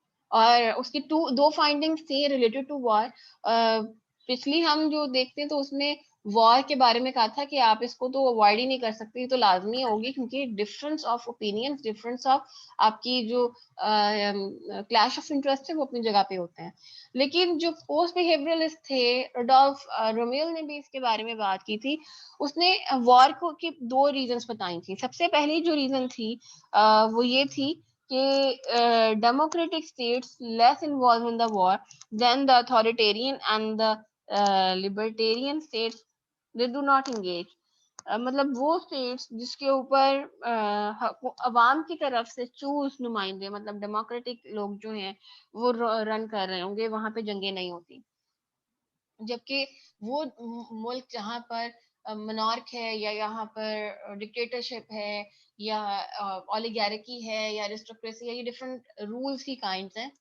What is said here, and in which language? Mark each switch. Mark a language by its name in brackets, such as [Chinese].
[Urdu] اور اس کی دو فائنڈنگس تھیں [English] Related to war. [Urdu] پچھلی ہم جو دیکھتے ہیں تو اس میں وار کے بارے میں کہا تھا کہ آپ اس کو تو اوائڈ ہی نہیں کر سکتے, تو لازمی ہوگی کیونکہ [English] difference of opinions, [Urdu] difference of آپ کی جو کلیش آف انٹرسٹ ہے وہ اپنی جگہ پہ ہوتے ہیں. لیکن جو پوسٹ بیہیویئرلسٹ تھے, روڈولف رومیل نے بھی اس کے بارے میں بات کی تھی. اس نے وار کو کی دو ریزنس بتائی تھی. سب سے پہلی جو ریزن تھی وہ یہ تھی کہ [English] democratic states less involved in the war than the authoritarian and the libertarian states, they do not engage. [Urdu] مطلب وہ اسٹیٹس جس کے اوپر عوام کی طرف سے چوز نمائندے, مطلب ڈیموکریٹک لوگ جو ہیں وہ رن کر رہے ہوں گے, وہاں پہ جنگیں نہیں ہوتی. جبکہ وہ ملک جہاں پر منارک ہے یا یہاں پر ڈکٹیٹرشپ ہے یا اولیگارکی ہے یا ایرسٹوکریسی ہے, یہ ڈفرنٹ رولس کی کائنڈس ہیں.